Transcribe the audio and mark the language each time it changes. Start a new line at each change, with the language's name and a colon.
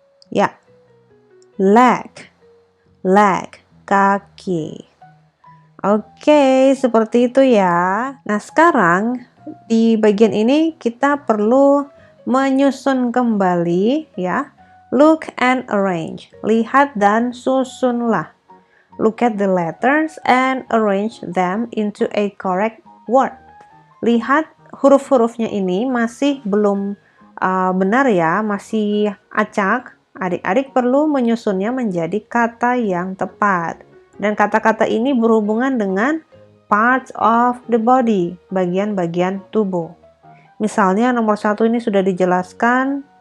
Indonesian: Ya, leg. Leg, kaki. Oke, seperti itu ya. Nah, sekarang di bagian ini kita perlu menyusun kembali ya.
English: Look and arrange.
Indonesian: Lihat dan susunlah.
English: Look at the letters and arrange them into a correct word.
Indonesian: Lihat huruf-hurufnya ini masih belum benar ya, masih acak. Adik-adik perlu menyusunnya menjadi kata yang tepat. Dan kata-kata ini berhubungan dengan
English: parts of the body,
Indonesian: bagian-bagian tubuh. Misalnya nomor 1 ini sudah dijelaskan,